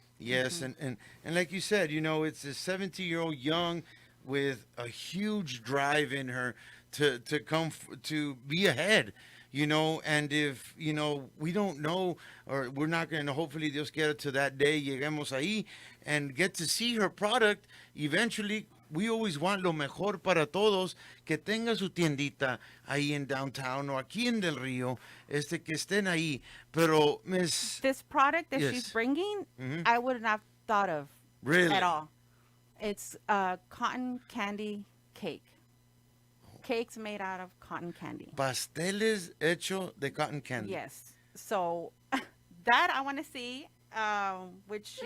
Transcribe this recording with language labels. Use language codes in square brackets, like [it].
[en] Yes, and like you said, it's a 17-year-old young with a huge drive in her to come to be ahead. and if, we don't know, or we're not going to, hopefully Dios quiera to that day, lleguemos ahí and get to see her product. [es] Eventually, we always want lo mejor para todos, que tenga su tiendita ahí en downtown o aquí en Del Río, que estén ahí. Pero, Miss... [en] This product that Yes. she's bringing, Mhm. I would not have thought of Really? at all. It's a cotton candy cake. Cakes made out of cotton candy. [es] Pasteles hecho de cotton candy. [en] Yes. So that I want to see, which